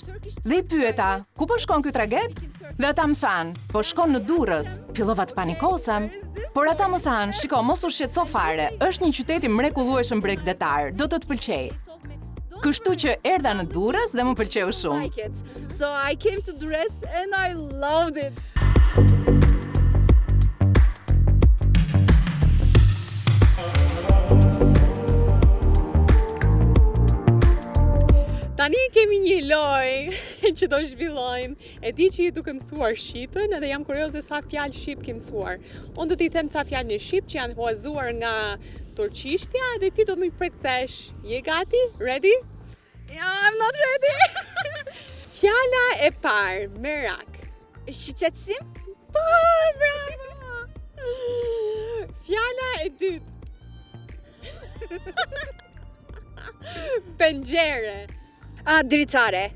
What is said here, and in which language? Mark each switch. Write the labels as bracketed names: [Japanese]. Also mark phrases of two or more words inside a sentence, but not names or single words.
[Albanian] Dhe i pyeta, ku po shkon ky traget? Dhe ata më thanë, po shkon në Durrës. Fillova të panikosem. Por ata më thanë, shiko, mos u shqetëso fare, është një qytet i mrekullueshëm bregdetar, do të pëlqej. Kështu që erdha në Durrës dhe më pëlqeu shumë. [English] So I came to Durrës and I loved it. [Albanian] Tani kemi një lojë që do zhvillojmë. E di që ju duke mësuar shqipen edhe jam kurioze sa fjalë shqip ke mësuar. Unë do t'i them ca fjalë në shqip që janë huazuar nga turqishtja dhe ti do më përkthesh. Je gati? [English] Ready? Yeah, I'm not ready. [Albanian] Fjala e parë, merak. Shqetësim? Po, bravo. Fjala e dytë. Pengjere. Dritare.